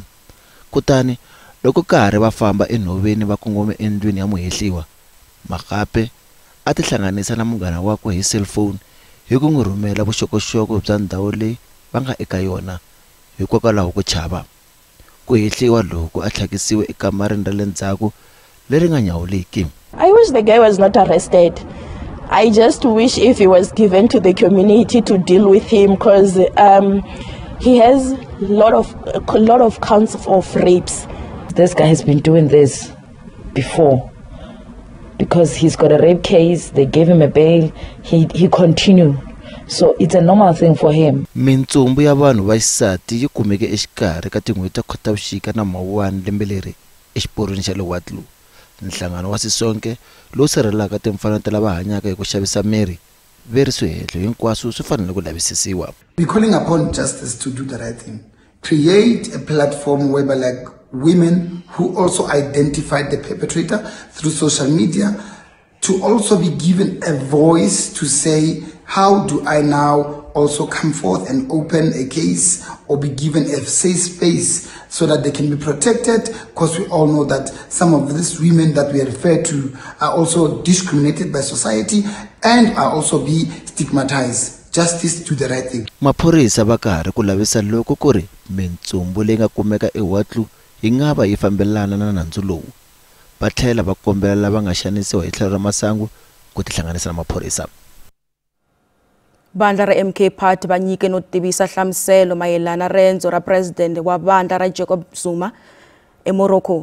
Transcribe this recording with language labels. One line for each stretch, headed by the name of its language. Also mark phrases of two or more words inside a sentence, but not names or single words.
Tsonga: Kutani loko karhi va famba enhoveni va kongome endlwini ya muhehliwa, Makgabe a tihlanganisa na munghana wakwe hi cellphone hi ku n'wi rhumela vuxokoxoko bya ndhawu leyi va nga eka yona hikokwalaho ku chava. Ku hehliwa loko a tlhakisiwe ekamareni ra le ndzhaku leri nga nyawuleki.
English: I wish the guy was not arrested. I just wish if he was given to the community to deal with him, because he has a lot of counts of rapes. This guy has been doing this before because he's got a rape case. They gave him a bail. He continued. So it's a normal thing for him.
Tsonga: Mintsumbu ya vanhu va xisati yi kumeke exikarhi ka tin'hweti ta Khotavuxika na Mawuwani lembe leri exiporweni xa le Whatlu. Nhlangano wa Sisonke lowu sirhelelaka timfanelo ta lava hanyaka hi ku xavisa miri veri swihehlo hinkwaswo swi fanele ku lavisisiwa.
English: We're calling upon justice to do the right thing. Create a platform whereby like women who also identified the perpetrator through social media to also be given a voice to say, how do I now also come forth and open a case or be given a safe space so that they can be protected, because we all know that some of these women that we refer to are also discriminated by society and are also be stigmatized. Justice to the right thing.
Tsonga: Maphorisa va karhi ku lavisa loko ku ri mintsumbu leyi nga kumeka eWhatlu yi nga va yi fambelana na nandzu lowu. Va tlhela va kombela lava nga xanisiwa hi tlhelo ra masangu ku tihlanganisa na maphorisa. Bandla ra MK Party va nyike no tivisa hlamuselo mayelana rendzo ra president wa bandla ra Jacob Zuma eMorocco.